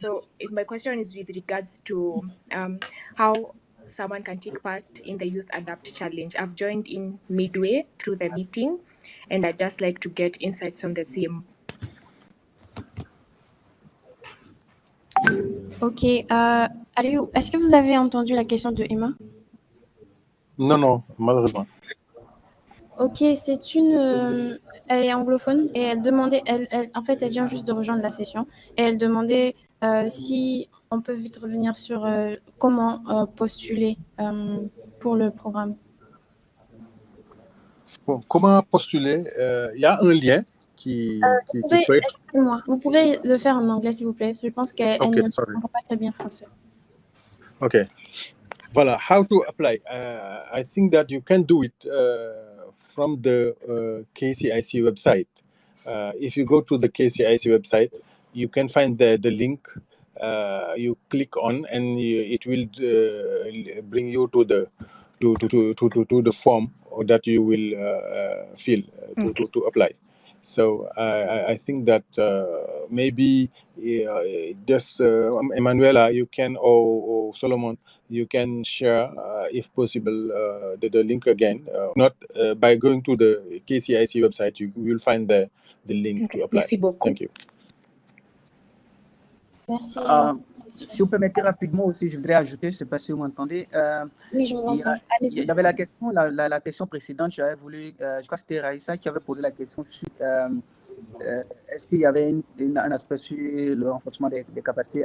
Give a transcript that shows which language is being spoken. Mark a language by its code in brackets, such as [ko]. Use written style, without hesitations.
[en] So my question is with regards to how someone can take part in the Youth Adapt Challenge. I've joined in midway through the meeting, and I'd just like to get insights on the same. Ok. [fr] Est-ce que vous avez entendu la question de Emma? Non, malheureusement. Ok, c'est elle est anglophone et elle demandait, en fait, elle vient juste de rejoindre la session et elle demandait si on peut vite revenir sur comment postuler pour le programme. Bon, comment postuler? Il y a un lien qui peut être... Excusez-moi, vous pouvez le faire en anglais, s'il vous plaît. Je pense qu'elle ne comprend pas très bien français. [en] Ok. Voilà, how to apply. I think that you can do it from the KCIC website. If you go to the KCIC website, you can find the link. You click on, and it will bring you to the form that you will fill to apply. So I think that maybe just Emanuela, you can, or Solomon, you can share, if possible, the link again. Not by going to the KCIC website, you will find the link to apply. [fr] Merci beaucoup. [en] Thank you. [fr] Merci. Si vous permettez rapidement aussi, je voudrais ajouter, je ne sais pas si vous m'entendez. Oui, je vous entends. Il y avait la question, la question précédente, j'avais voulu, je crois que c'était Raïssa qui avait posé la question sur est-ce qu'il y avait un aspect sur le renforcement des capacités.